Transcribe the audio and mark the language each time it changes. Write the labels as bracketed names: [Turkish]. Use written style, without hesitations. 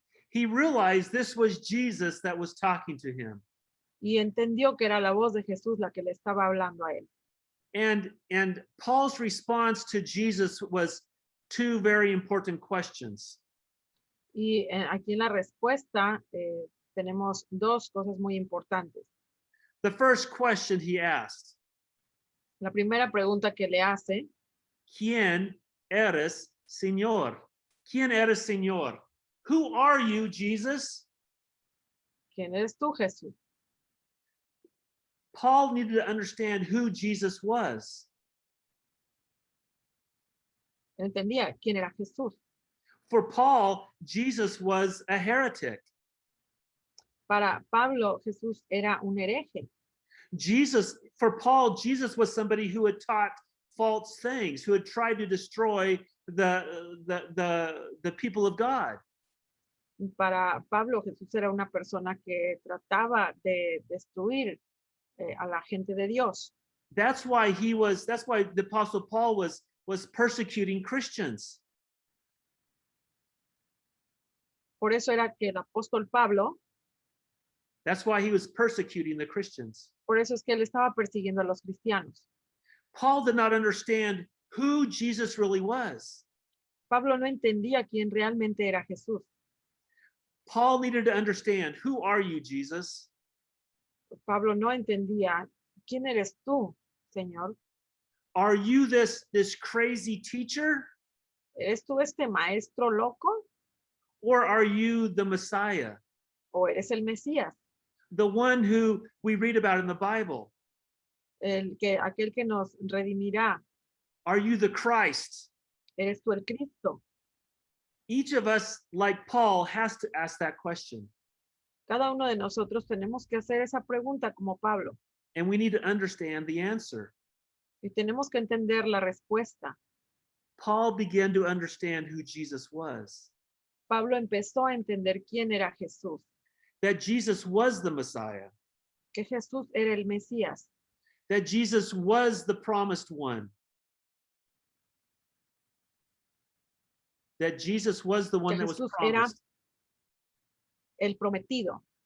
[English] He realized this was Jesus that was talking to him. [Spanish] Y entendió que era la voz de Jesús la que le estaba hablando a él. [English] And Paul's response to Jesus was two very important questions. [Spanish] Y aquí en la respuesta tenemos dos cosas muy importantes. [English] The first question he asked, [Spanish] La primera pregunta que le hace, ¿Quién eres, Señor? ¿Quién eres, Señor? [English] Who are you, Jesus? [Spanish] ¿quién eres tú, Jesús? [English] Paul needed to understand who Jesus was. [Spanish] Entendía quién era Jesús. [English] For Paul, Jesus was a heretic. [Spanish] Para Pablo, Jesús era un hereje. [English] For Paul, Jesus was somebody who had taught false things, who had tried to destroy the people of God. [Spanish] Para Pablo, Jesús era una persona que trataba de destruir a la gente de Dios. [English] That's why the Apostle Paul was persecuting Christians. [Spanish] Por eso era que el apóstol Pablo, [English] That's why he was persecuting the Christians. [Spanish] por eso es que él estaba persiguiendo a los cristianos. [English] Paul did not understand who Jesus really was. [Spanish] Pablo no entendía quién realmente era Jesús. [English] Paul needed to understand, who are you, Jesus? [Spanish] Pablo no entendía, ¿quién eres tú, Señor? [English] Are you this crazy teacher? [Spanish] ¿Eres tú este maestro loco [English] Or are you the Messiah? [Spanish] o eres el Mesías? [English] The one who we read about in the Bible? [Spanish] Aquel que nos redimirá. [English] Are you the Christ? [Spanish] ¿Eres tú el Cristo? [English] Each of us, like Paul, has to ask that question. [Spanish] Cada uno de nosotros tenemos que hacer esa pregunta como Pablo. [English] And we need to understand the answer. [Spanish] Y tenemos que entender la respuesta. [English] Paul began to understand who Jesus was. [Spanish] Pablo empezó a entender quién era Jesús. [English] That Jesus was the Messiah. [Spanish] Que Jesús era el Mesías. [English] That Jesus was the promised one. That Jesus was the one that was [Spanish] Jesús era [English] promised. [Spanish] el prometido.